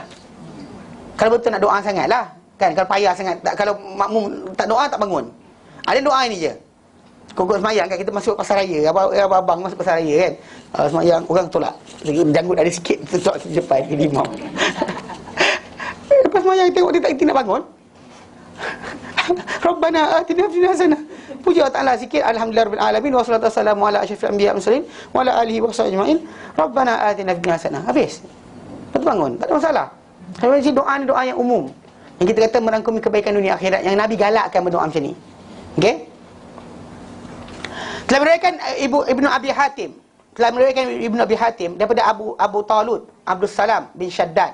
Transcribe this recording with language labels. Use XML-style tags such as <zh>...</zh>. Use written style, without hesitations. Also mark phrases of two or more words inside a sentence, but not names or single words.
<ms>Kalau betul nak doa sangat lah. Kan, kalau payah sangat, kalau makmum tak doa tak bangun. Ada doa ini je. Kau semayang kan, kita masuk pasar raya, abang masuk pasar raya kan. Semayang, orang tolak. Lagi janggut ada sikit, tolak depan ke imam. Lepas semayang tengok dia tak nak bangun.</ms> <ar>ربنا آتنا في الدنيا حسنة.</ar> <ms>Puja Allah Taala sikit,</ms> <ar>الحمد لله رب العالمين والصلاة والسلام على أشرف الأنبياء والمرسلين وعلى آله وصحبه أجمعين. ربنا آتنا في الدنيا حسنة.</ar> <ms>Habis. Lepas bangun, tak ada masalah. Kalau doa ni doa yang umum. Yang kita kata merangkumi kebaikan dunia akhirat, yang Nabi galakkan berdoa macam ni. Okey? Telah meriwayatkan Ibnu Abi Hatim. Telah meriwayatkan Ibnu Abi Hatim daripada Abu Talut, Abdul Salam bin Shaddad.</ms>